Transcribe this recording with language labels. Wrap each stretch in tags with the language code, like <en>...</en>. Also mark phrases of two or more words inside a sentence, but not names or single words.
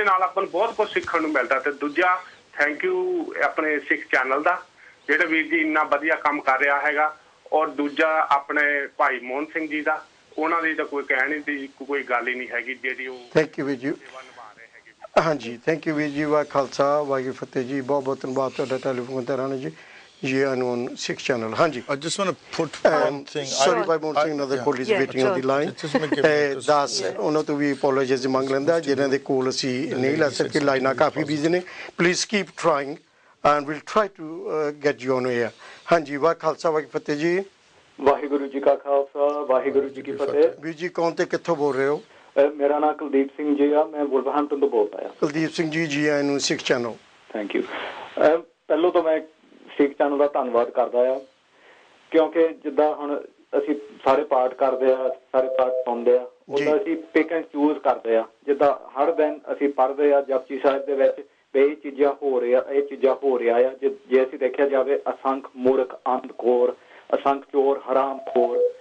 <pa>ਨਾਲ ਆਪਾਂ ਨੂੰ ਬਹੁਤ ਕੁਝ ਸਿੱਖਣ ਨੂੰ ਮਿਲਦਾ ਤੇ ਦੂਜਾ</pa> <en>thank you</en> <pa>ਆਪਣੇ ਸਿੱਖ ਚੈਨਲ ਦਾ ਜਿਹੜਾ ਵੀਰ ਜੀ ਇੰਨਾ ਵਧੀਆ ਕੰਮ ਕਰ ਰਿਹਾ ਹੈਗਾ ਔਰ ਦੂਜਾ ਆਪਣੇ ਭਾਈ ਮੋਹਨ ਸਿੰਘ ਜੀ ਦਾ ਉਹਨਾਂ ਦੀ ਤਾਂ ਕੋਈ ਕਹਿਣ ਦੀ ਕੋਈ ਗੱਲ ਹੀ ਨਹੀਂ ਹੈਗੀ ਜਿਹੜੀ ਉਹ</pa> <en>thank you</en> <pa>ਵੀਰ ਜੀ ਹਾਂਜੀ</pa> <en>thank you</en> <pa>ਵੀਰ ਜੀ ਵਾਹ ਖਾਲਸਾ ਵਾਹਿਗੁਰੂ ਫਤਿਹ ਜੀ ਬਹੁਤ ਬਹੁਤ ਧੰਨਵਾਦ ਤੁਹਾਡਾ ਟੈਲੀਫੋਨ ਤੇ ਰਾਣਾ ਜੀ ਜੀ</pa> <en>on Sikh channel</en> <pa>ਹਾਂਜੀ</pa> <en>I just want to put one thing sorry by mounting another call is waiting on the line</en> <pa>ਦੱਸ ਉਹਨਾਂ ਤੋਂ ਵੀ apologies ਮੰਗ ਲੈਂਦਾ ਜਿਨ੍ਹਾਂ ਦੇ ਕੋਲ ਅਸੀਂ ਨਹੀਂ ਲੈ ਸਕੇ ਲਾਈਨਾਂ ਕਾਫੀ ਬਿਜ਼ੀ ਨੇ</pa> <en>please keep trying and we'll try to get you on air</en> <pa>ਹਾਂਜੀ ਵਾਹ ਖਾਲਸਾ ਵਾਹਿਗੁਰੂ ਫਤਿਹ ਜੀ ਵਾਹਿਗੁਰੂ ਜੀ ਕਾ ਖਾਲਸਾ ਵਾਹਿਗੁਰੂ ਜੀ ਕੀ ਫਤਿਹ ਵੀਰ ਜੀ ਕੌਣ ਤੇ ਕਿੱਥੋਂ ਬੋਲ ਰਹੇ ਹੋ ਮੇਰਾ ਨਾਮ ਕੁਲਦੀਪ ਸਿੰਘ ਜੀ ਆ ਮੈਂ ਵੁਲਵਰਹੈਂਪਟਨ ਤੋਂ ਬੋਲਦਾ ਆ ਕੁਲਦੀਪ ਸਿੰਘ ਜੀ ਜੀ ਆਇਆਂ ਨੂੰ ਸਿੱਖ ਚੈਨਲ</pa> <en>thank you</en> <pa>ਪਹਿਲੋਂ ਤਾਂ ਮੈਂ ਸਿੱਖ ਚੈਨਲ ਦਾ ਧੰਨਵਾਦ ਕਰਦਾ ਆ ਕਿਉਂਕਿ ਜਿੱਦਾਂ ਹੁਣ ਅਸੀਂ ਸਾਰੇ ਪਾਠ ਕਰਦੇ ਆ ਸਾਰੇ ਪਾਠ ਸੁਣਦੇ ਆ ਉਹਦਾ ਅਸੀਂ</pa> <en>pick and choose</en> <pa>ਕਰਦੇ ਆ ਜਿੱਦਾਂ ਹਰ ਦਿਨ ਅਸੀਂ ਪੜ੍ਹਦੇ ਆ ਜਪਜੀ ਸਾਹਿਬ ਦੇ ਵਿੱਚ ਇਹ ਚੀਜ਼ਾਂ ਹੋ ਰਿਹਾ ਆ ਜੇ ਅਸੀਂ ਦੇਖਿਆ ਜਾਵੇ ਅਸੰਖ ਮੂਰਖ ਅੰਧਖੋਰ ਅਸੰਖ ਚੋਰ ਹਰਾਮਖੋਰ</pa>